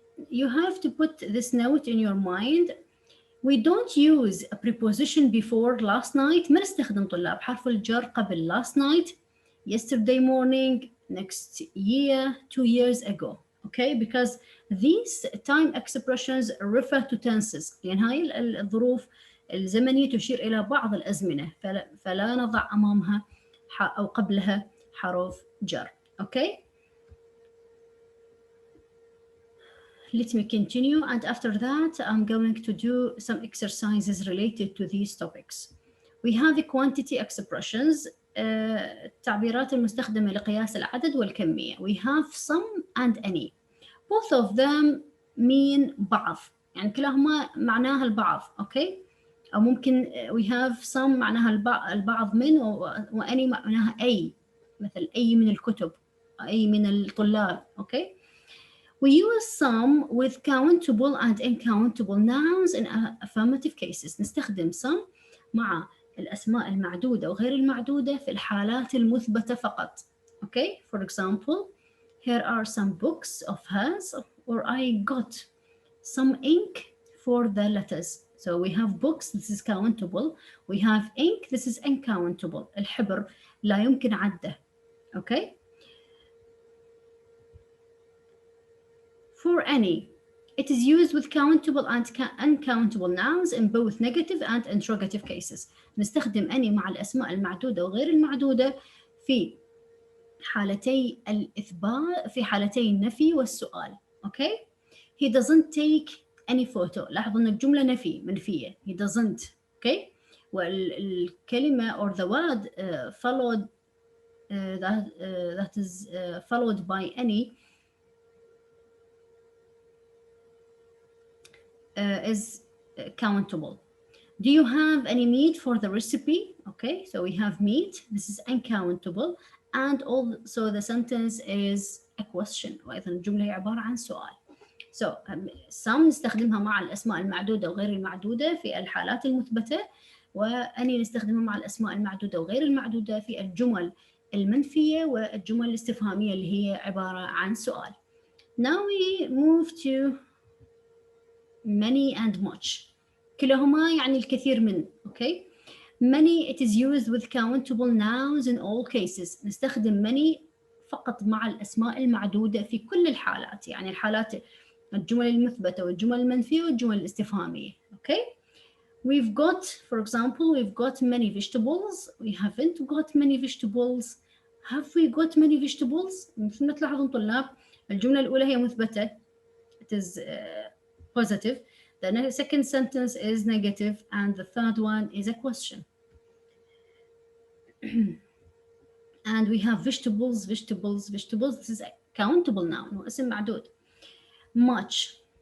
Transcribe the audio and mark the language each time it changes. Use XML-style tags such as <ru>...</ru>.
<en>You have to put this note in your mind. We don't use a preposition before last night.</en> <ar>ما نستخدم طلاب حرف الجر قبل</ar> <en>last night, yesterday morning, next year, 2 years ago. Okay, because these time expressions refer to tenses.</en> <ar>لأن هاي الظروف الزمنية تشير إلى بعض الأزمنة، فلا نضع أمامها أو قبلها حرف جر.</ar> <en>Okay. Let me continue, and after that I'm going to do some exercises related to these topics. We have the quantity expressions,</en> <ar>التعبيرات المستخدمة لقياس العدد والكمية.</ar> <en>We have some and any. Both of them mean</en> <ar>بعض، يعني كلاهما معناها البعض.</ar> <en>Okay.</en> <ar>أو ممكن</ar> <en>we have some</en> <ar>معناها البعض من، وأني معناها أي، مثل أي من الكتب، أي من الطلاب.</ar> <en>Okay. We use some with countable and uncountable nouns in affirmative cases.</en> <ar>نستخدم some مع الأسماء المعدودة وغير المعدودة في الحالات المثبتة فقط.</ar> <en>Okay, for example, here are some books of hers, or I got some ink for the letters. So we have books, this is countable. We have ink, this is uncountable.</en> <ar>الحبر لا يمكن عده.</ar> <en>Okay. For any, it is used with countable and uncountable nouns in both negative and interrogative cases.</en> <ar>نستخدم any مع الأسماء المعدودة وغير المعدودة في حالتي الإثبات، في حالتي النفي والسؤال.</ar> <en>Okay. He doesn't take any photo.</en> <ar>لاحظوا أن الجملة منفية.</ar> <en>He doesn't. Okay.</en> <ar>والكلمة</ar> <en>or the word followed that is followed by any is countable. Do you have any meat for the recipe? Okay, so we have meat. This is uncountable. And also the sentence is a question.</en> <ar>وأيضا الجملة هي عبارة عن سؤال. So some نستخدمها مع الأسماء المعدودة وغير المعدودة في الحالات المثبتة، وأني نستخدمها مع الأسماء المعدودة وغير المعدودة في الجمل المنفية والجمل الاستفهامية اللي هي عبارة عن سؤال.</ar> <en>Now we move to many and much.</en> <ar>كلاهما يعني الكثير من.</ar> <en>Okay. Many, it is used with countable nouns in all cases.</en> <ar>نستخدم many فقط مع الأسماء المعدودة في كل الحالات، يعني الحالات الجمل المثبتة والجمل المنفية والجمل الاستفهامية.</ar> <en>Okay. We've got, for example, we've got many vegetables. We haven't got many vegetables. Have we got many vegetables?</en> <ar>مثل ما تلاحظون طلاب الجملة الأولى هي مثبتة.</ar> <en>It is positive. The second sentence is negative, and the third one is a question. And we have vegetables, vegetables, vegetables. This is a countable noun,</en> <ar>اسم معدود.</ar> <en>Much.</en>